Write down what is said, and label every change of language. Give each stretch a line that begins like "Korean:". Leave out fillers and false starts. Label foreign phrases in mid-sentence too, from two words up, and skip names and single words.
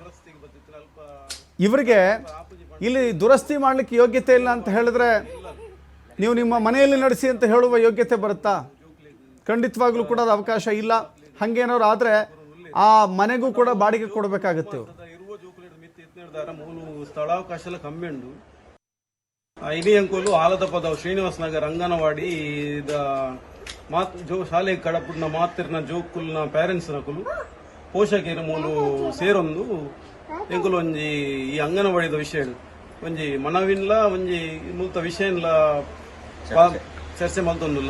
Kannada: ಇವರಿಗೆ ಇಲ್ಲಿ ದುರಸ್ತಿ ಮಾಡಲಿಕ್ಕೆ ಯೋಗ್ಯತೆ ಇಲ್ಲ ಅಂತ ಹೇಳಿದ್ರೆ ನೀವು ನಿಮ್ಮ ಮನೆಯಲ್ಲಿ ನಡೆಸಿ ಅಂತ ಹೇಳುವ ಯೋಗ್ಯತೆ ಬರುತ್ತಾ? ಖಂಡಿತವಾಗ್ಲೂ ಕೂಡ ಅದು ಅವಕಾಶ ಇಲ್ಲ. ಹಂಗೇನಾದ್ರು ಆದರೆ ಆ ಮನೆಗೂ ಕೂಡ ಬಾಡಿಗೆ ಕೊಡಬೇಕಾಗುತ್ತೆ.
Tulu: ಸ್ಥಳಾವಕಾಶ ಕಮ್ಮಿ ಉಂಡು. ಇನಿ ಅಂಕೋಲು ಆಲದ ಪದ ಶ್ರೀನಿವಾಸ ನಗರ ಅಂಗನವಾಡಿ ಶಾಲೆ ಕಡಪುಡ್ನ ಮಾತಿರ್ನ ಜೋಕುಲ್ನ ಪೇರೆಂಟ್ಸ್ ನಕುಲು ಪೋಷಕರು ಮೂಲು ಸೇರೊಂದು ಎಂಕುಲು ಒಂಜಿ ಈ ಅಂಗನವಾಡಿದ ವಿಷಯ ಒಂಜಿ ಮನವಿನ್ಲ ಒಂಜಿ ಮೂತ ವಿಷಯನ್ಲ ಚರ್ಚೆ ಮಲ್ತೊಂದುಲ್ಲ.